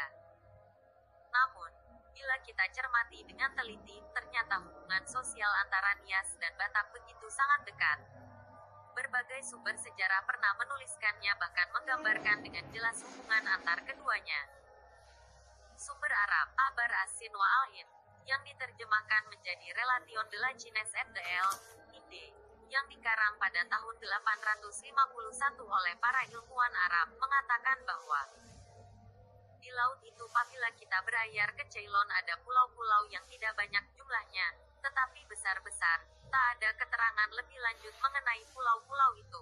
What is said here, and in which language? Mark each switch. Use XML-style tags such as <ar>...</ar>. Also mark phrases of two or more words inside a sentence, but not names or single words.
<id>Namun, bila kita cermati dengan teliti, ternyata hubungan sosial antara Nias dan Batak begitu sangat dekat. Berbagai sumber sejarah pernah menuliskannya bahkan menggambarkan dengan jelas hubungan antar keduanya. Sumber Arab, Abar as-Sin wa al-Hind, yang diterjemahkan menjadi Relation de la Chine et de l'Inde, yang dikarang pada tahun 851 oleh para ilmuwan Arab, mengatakan bahwa di laut itu apabila kita berlayar ke Ceylon ada pulau-pulau yang tidak banyak jumlahnya, tetapi besar-besar. Tak ada keterangan lebih lanjut mengenai pulau-pulau itu.</id>